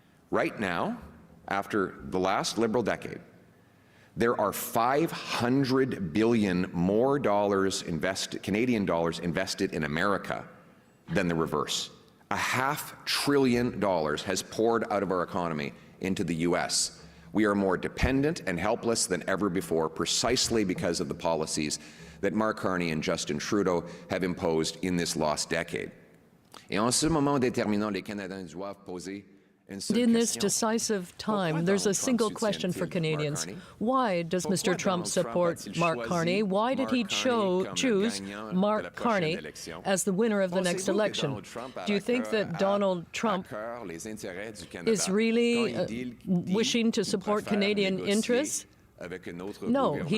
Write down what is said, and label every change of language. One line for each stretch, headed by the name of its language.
English: Right now, after the last Liberal decade, there are $500 billion more Canadian dollars invested in America than the reverse. $500 billion has poured out of our economy into the U.S. We are more dependent and helpless than ever before, precisely because of the policies that Mark Carney and Justin Trudeau have imposed in this lost decade.
French: Et en ce moment déterminant, les Canadiens doivent poser
English: In this decisive time, there's a single question for Canadians. Why does Mr. Trump support Mark Carney? Why did he choose Mark Carney as the winner of the next election? Do you think that Donald Trump is really wishing to support Canadian interests? No.